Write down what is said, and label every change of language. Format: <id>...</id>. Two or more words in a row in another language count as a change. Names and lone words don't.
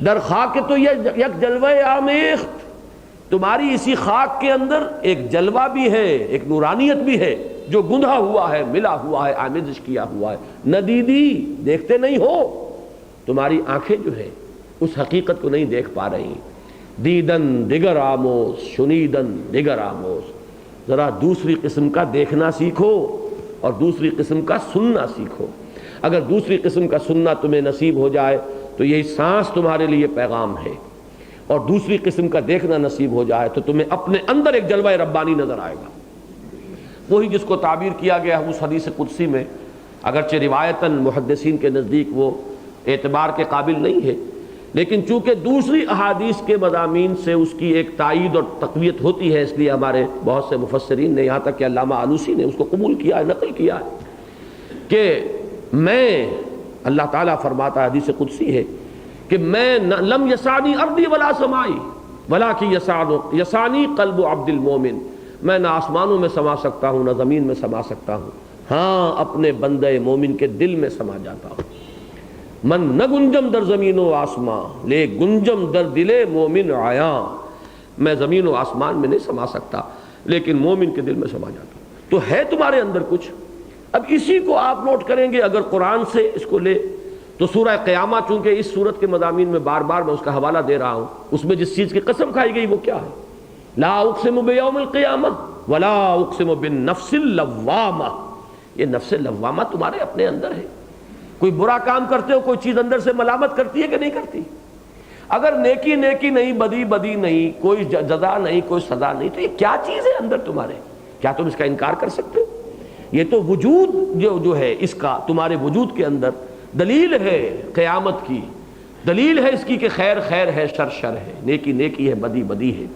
<fa>در خاک تو یہ یک جلوہ آمیخت،</fa> <ur>تمہاری اسی خاک کے اندر ایک جلوہ بھی ہے، ایک نورانیت بھی ہے جو گندھا ہوا ہے، ملا ہوا ہے، آمیزش کیا ہوا ہے۔ ندیدی، دیکھتے نہیں ہو، تمہاری آنکھیں جو ہے اس حقیقت کو نہیں دیکھ پا رہی۔</ur> <fa>دیدن دیگر آموز، شنیدن دیگر آموز،</fa> <ur>ذرا دوسری قسم کا دیکھنا سیکھو اور دوسری قسم کا سننا سیکھو۔ اگر دوسری قسم کا سننا تمہیں نصیب ہو جائے تو یہی سانس تمہارے لیے پیغام ہے، اور دوسری قسم کا دیکھنا نصیب ہو جائے تو تمہیں اپنے اندر ایک جلوہ ربانی نظر آئے گا، وہی جس کو تعبیر کیا گیا اس حدیث قدسی میں، اگرچہ روایتاً محدثین کے نزدیک وہ اعتبار کے قابل نہیں ہے، لیکن چونکہ دوسری احادیث کے مضامین سے اس کی ایک تائید اور تقویت ہوتی ہے، اس لیے ہمارے بہت سے مفسرین نے، یہاں تک کہ علامہ آلوسی نے اس کو قبول کیا ہے، نقل کیا ہے کہ میں، اللہ تعالیٰ فرماتا ہے، حدیث قدسی ہے کہ میں</ur> <ar>لم یسانی ارضی ولا سمائی ولکن یسانی قلب عبد المومن،</ar> <ur>میں نہ آسمانوں میں سما سکتا ہوں نہ زمین میں سما سکتا ہوں، ہاں اپنے بندے مومن کے دل میں سما جاتا ہوں۔</ur> <fa>من نہ گنجم در زمین و آسمان لے گنجم در دل مومن آیا،</fa> <ur>میں زمین و آسمان میں نہیں سما سکتا لیکن مومن کے دل میں سما جاتا ہوں۔ تو ہے تمہارے اندر کچھ، اب اسی کو آپ نوٹ کریں گے اگر قرآن سے اس کو لے تو سورہ قیامہ، چونکہ اس سورت کے مضامین میں بار بار میں اس کا حوالہ دے رہا ہوں، اس میں جس چیز کی قسم کھائی گئی وہ کیا ہے؟</ur> <ar>لا اقسم بیوم القیامہ ولا اقسم بالنفس اللوامہ،</ar> <ur>یہ نفس لوامہ تمہارے اپنے اندر ہے۔ کوئی برا کام کرتے ہو، کوئی چیز اندر سے ملامت کرتی ہے کہ نہیں کرتی؟ اگر نیکی نیکی نہیں، بدی بدی نہیں، کوئی جزا نہیں، کوئی سزا نہیں، تو یہ کیا چیز ہے اندر تمہارے؟ کیا تم اس کا انکار کر سکتے ہو؟ یہ تو وجود جو ہے اس کا تمہارے وجود کے اندر دلیل ہے قیامت کی، دلیل ہے اس کی کہ خیر خیر ہے، شر شر ہے، نیکی نیکی ہے، بدی بدی ہے۔</ur>